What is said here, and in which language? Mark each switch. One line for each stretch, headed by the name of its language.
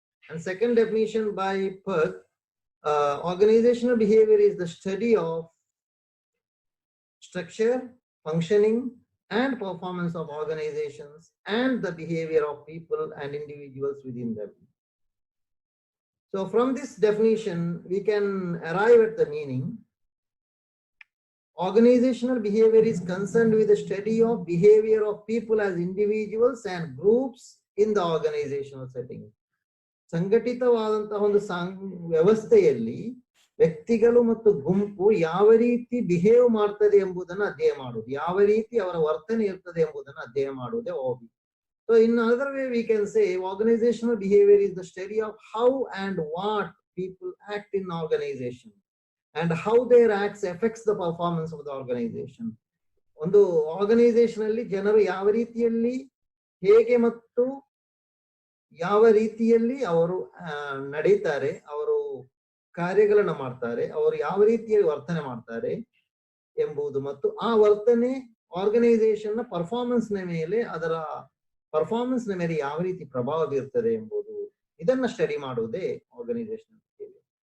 English: And second definition by Perk. Organizational behavior is the study of structure, functioning, and performance of organizations and the behavior of people and individuals within them. So from this definition, we can arrive at the meaning. Organizational behavior is concerned with the study of behavior of people as individuals and groups in the organizational setting.
Kannada: ಸಂಘಟಿತವಾದಂತಹ ಒಂದು ವ್ಯವಸ್ಥೆಯಲ್ಲಿ ವ್ಯಕ್ತಿಗಳು ಮತ್ತು ಗುಂಪು ಯಾವ ರೀತಿ behave ಮಾಡ್ತದೆ ಎಂಬುದನ್ನು ಅಧ್ಯಯನ ಮಾಡುವುದು, ಯಾವ ರೀತಿ ಅವರ ವರ್ತನೆ ಇರ್ತದೆ ಎಂಬುದನ್ನು ಅಧ್ಯಯನ ಮಾಡುವುದೇ OB.
English: So in another way we can say organizational behavior is the study of how and what people act in organization and how their acts affects the performance of the organization.
Kannada: ಒಂದು organisation ಅಲ್ಲಿ ಜನರು ಯಾವ ರೀತಿಯಲ್ಲಿ ಹೇಗೆ ಮತ್ತು ಯಾವ ರೀತಿಯಲ್ಲಿ ಅವರು ನಡೀತಾರೆ, ಅವರು ಕಾರ್ಯಗಳನ್ನು ಮಾಡ್ತಾರೆ, ಅವರು ಯಾವ ರೀತಿಯಲ್ಲಿ ವರ್ತನೆ ಮಾಡ್ತಾರೆ ಎಂಬುದು ಮತ್ತು ಆ ವರ್ತನೆ ಆರ್ಗನೈಸೇಷನ್ ನ ಪರ್ಫಾರ್ಮೆನ್ಸ್ ನ ಮೇಲೆ, ಅದರ ಪರ್ಫಾರ್ಮೆನ್ಸ್ ನ ಮೇಲೆ ಯಾವ ರೀತಿ ಪ್ರಭಾವ ಬೀರ್ತದೆ ಎಂಬುದು, ಇದನ್ನ ಸ್ಟಡಿ ಮಾಡುವುದೇ ಆರ್ಗನೈಸೇಷನಲ್ ಬಿಹೇವಿಯರ್.